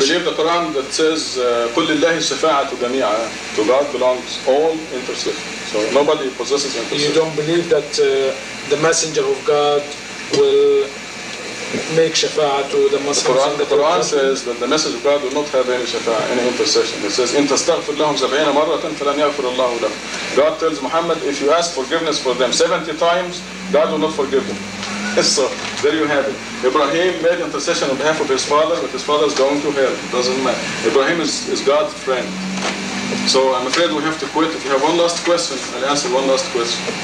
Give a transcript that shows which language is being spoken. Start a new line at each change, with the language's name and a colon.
English: believe the Quran that says
Arabic: كل الله الشفاعة جميعا.
English: To God belongs all intercession. So nobody possesses intercession. You don't believe that the messenger of God will make shafa'ah to the Muslims? The Quran says that the message of God will not have any shafa'ah, any intercession. It says
Arabic: إن تستغفر لهم 70 مرة فلن يغفر الله لهم.
English: God tells Muhammad, if you ask forgiveness for them 70 times, God will not forgive them. So there you have it. Ibrahim made intercession on behalf of his father, but his father is going to hell. It doesn't matter. Ibrahim is God's friend. So I'm afraid we have to quit. If you have one last question, I'll answer one last question.